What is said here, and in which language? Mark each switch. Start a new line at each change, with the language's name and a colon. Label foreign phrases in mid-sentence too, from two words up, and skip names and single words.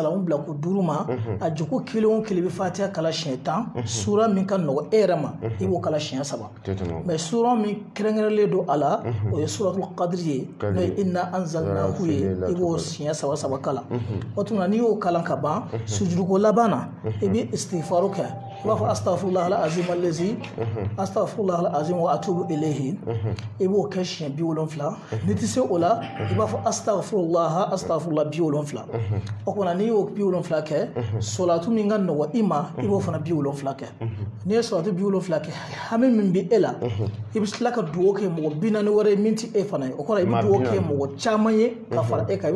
Bambara: salamu bila ko 5 ma a joko kelen o kelen bɛ fatiha kala siɲɛ 10 sura min ka nɔgɔ e yɛrɛ ma i b'o kala siɲɛ 3 mais sura min kɛrɛnkɛrɛnlen don a la o ye
Arabic: سورة القدر
Bambara: ye n'o ye
Arabic: إنا أنزلناه
Bambara: ye i b'o siɲɛ 3 kala o tuma n'i y'o kalan ka ban sujuduko laban na i bɛ istighfaru kɛ i b'a fɔ
Arabic: أستغفر الله العظيم الذي أستغفر الله العظيم وأتوب إليه
Bambara: i b'o kɛ siɲɛ 70 n'i tɛ se o la i b'a fɔ astaghfirullah 70 o kumana n'i y'o 70 kɛ solatu min ka nɔgɔ i ma i b'o fana 70 kɛ n'i ye solatu 70 kɛ hami min bɛ e la i bɛ tila ka dugawu kɛ mɔgɔ 40 wɛrɛ ye min tɛ e fana ye o kɔrɔ i bɛ dugawu kɛ mɔgɔ caman ye ka fara e kan i